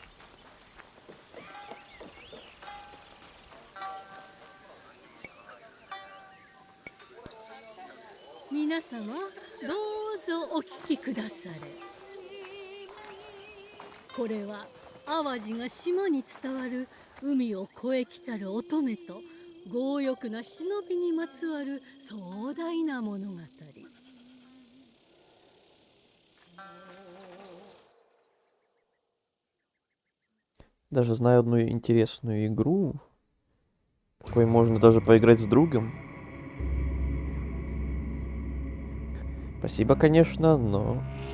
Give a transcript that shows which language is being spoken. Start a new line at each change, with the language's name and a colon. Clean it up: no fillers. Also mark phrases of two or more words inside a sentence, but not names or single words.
Japanese: 皆様どうぞお聞きくだされ。これは淡路が島に伝わる海を越え来たる乙女と強欲な忍びにまつわる壮大な物語。
Russian: Даже знаю одну интересную игру. Такой можно даже поиграть с другом. Спасибо, конечно, но...